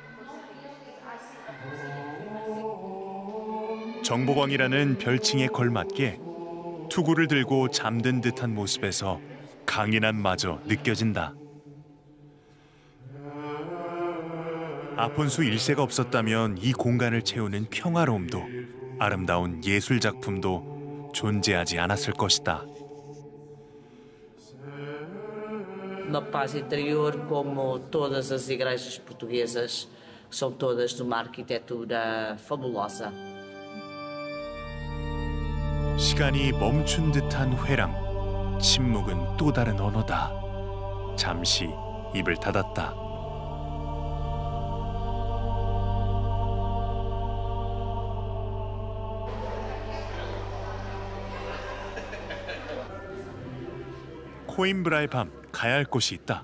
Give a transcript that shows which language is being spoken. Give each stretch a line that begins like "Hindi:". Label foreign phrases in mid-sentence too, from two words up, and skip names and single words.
Korean: 정복왕이라는 별칭에 걸맞게 투구를 들고 잠든 듯한 모습에서 강인함마저 느껴진다. 아폰수 1세가 없었다면 이 공간을 채우는 평화로움도 아름다운 예술 작품도 존재하지 않았을 것이다.
Portuguese: na paz interior, como todas as igrejas portuguesas, que são todas de uma arquitetura fabulosa.
Korean: 시간이 멈춘 듯한 회랑. 침묵은 또 다른 언어다. 잠시 입을 닫았다. 코임브라의 밤, 가야 할 곳이 있다.